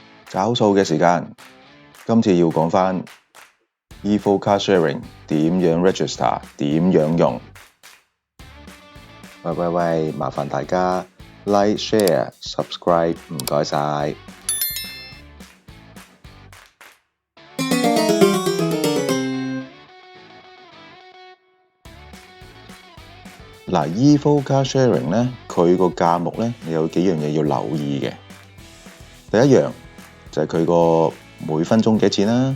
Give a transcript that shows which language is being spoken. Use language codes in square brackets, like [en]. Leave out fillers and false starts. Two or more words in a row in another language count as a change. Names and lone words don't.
[yue] 找數嘅時間，今次要講返 Evo Car Sharing 點樣 register， 點樣用。喂，麻煩大家 [en] like、share、subscribe， [yue] 唔該晒。嗱 ，Evo Car Sharing 咧，佢個價目咧有幾樣嘢要留意嘅。第一樣就係佢個每分鐘幾錢啦。